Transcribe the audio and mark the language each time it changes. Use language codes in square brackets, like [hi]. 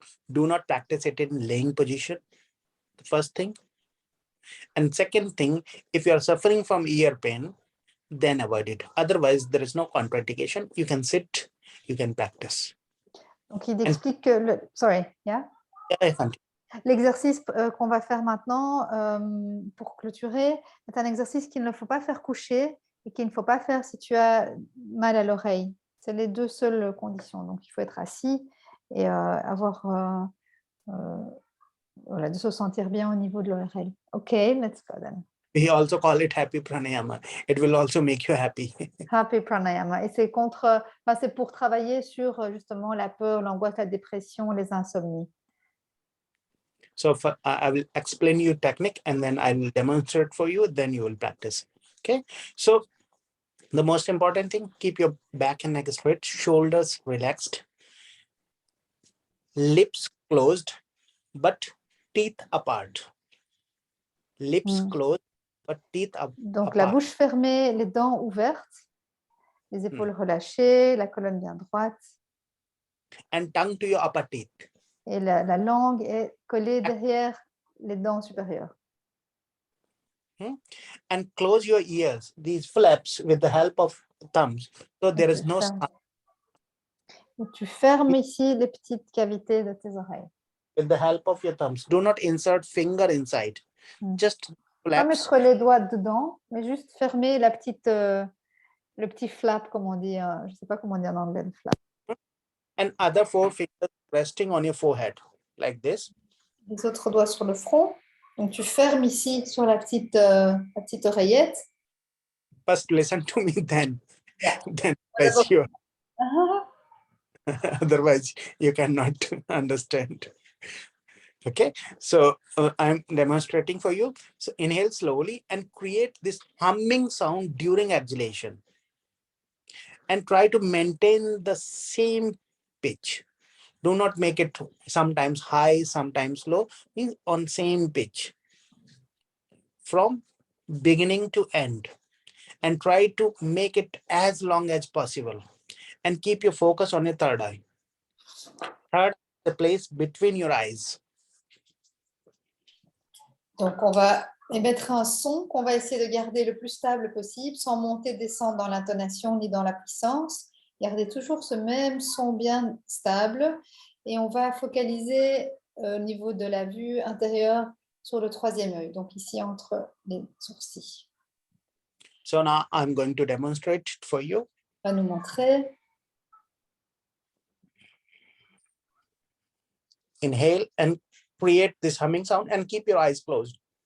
[en] Do not practice it in laying position, the first thing. And second thing, if you are suffering from ear pain, then avoid it. Otherwise, there is no contraindication. You can sit, you can practice. [fr] Donc, il explique que... [en] Sorry, yeah? [fr] L'exercice qu'on va faire maintenant pour clôturer est un exercice qu'il ne faut pas faire coucher et qu'il ne faut pas faire si tu as mal à l'oreille. C'est les deux seules conditions. Donc, il faut être assis et avoir... voilà, de se sentir bien au niveau de l'oreille. [en] OK, let's go then. We also call it happy pranayama. It will also make you happy. Happy pranayama. [fr] Et c'est c'est pour travailler sur justement la peur, l'angoisse, la dépression, les insomnies. [en] So I will explain you technique and then I will demonstrate for you. Then you will practice. Okay. So the most important thing, keep your back and neck straight, shoulders relaxed, lips closed, but teeth apart. Lips closed, but teeth [fr] Donc [en] apart. [fr] la bouche fermée, les dents ouvertes, les épaules relâchées, la colonne bien droite. [en] And tongue to your upper teeth. [fr] Et la langue est collée derrière les dents supérieures. [en] And close your ears, these flaps, with the help of thumbs. So there is no sound. [fr] Tu fermes ici les petites cavités de tes oreilles. [en] With the help of your thumbs. Do not insert finger inside. Just flaps. [fr] Pas mettre les doigts dedans, mais juste fermer la petite, le petit flap, comme on dit. Je ne sais pas comment on dit en anglais, le flap. [en] And other 4 fingers resting on your forehead, like this. [fr] Les autres doigts sur le front. Donc, tu fermes ici sur la petite oreillette. [en] First, listen to me, then. Yeah. Then press your... Otherwise, you cannot understand. Okay, so I'm demonstrating for you. So inhale slowly and create this humming sound during exhalation. And try to maintain the same pitch. Do not make it sometimes high, sometimes low. Means on same pitch. From beginning to end. And try to make it as long as possible. And keep your focus on your third eye. Third, the place between your eyes. [fr] Donc, on va émettre un son qu'on va essayer de garder le plus stable possible, sans monter, descendre dans l'intonation ni dans la puissance. Garder toujours ce même son bien stable. Et on va focaliser au niveau de la vue intérieure sur le troisième œil, donc ici entre les sourcils. [en] So now I'm going to demonstrate it for you. [fr] On va nous montrer. [en] Inhale and create this humming sound and keep your eyes closed.